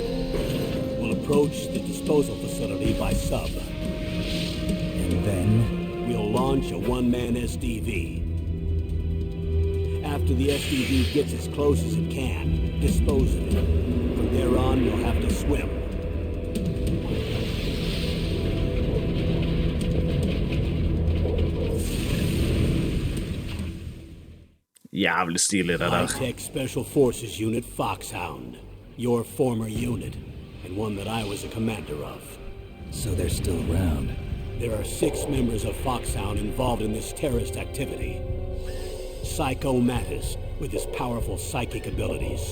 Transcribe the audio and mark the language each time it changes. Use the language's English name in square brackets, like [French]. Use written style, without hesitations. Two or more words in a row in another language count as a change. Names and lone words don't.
[English] We'll approach the disposal facility by sub. And then? We'll launch a one-man SDV. After the SDV gets as close as it can, dispose of it. From there on, you'll have to swim. [Norwegian] Jævlig stilig det der. [English] High-tech Special Forces Unit Foxhound. Your former unit, and one that I was a commander of. So they're still around. There are 6 members of Foxhound involved in this terrorist activity. Psycho Mattis, with his powerful psychic abilities.